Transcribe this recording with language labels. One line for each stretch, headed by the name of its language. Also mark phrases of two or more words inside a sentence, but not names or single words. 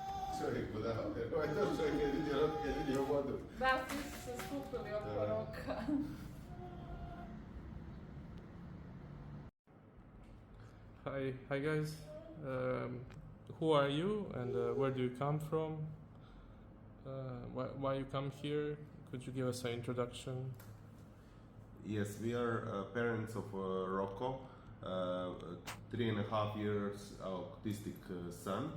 Bosnian: Čovjek budala, ovaj to čovjek je vidio vodu. Da, svi su se skupili oko roka.
English: Hi guys. Who are you and where do you come from? Why you come here? Could you give us an introduction? Yes, we are parents of Rocco, 3.5 years autistic son.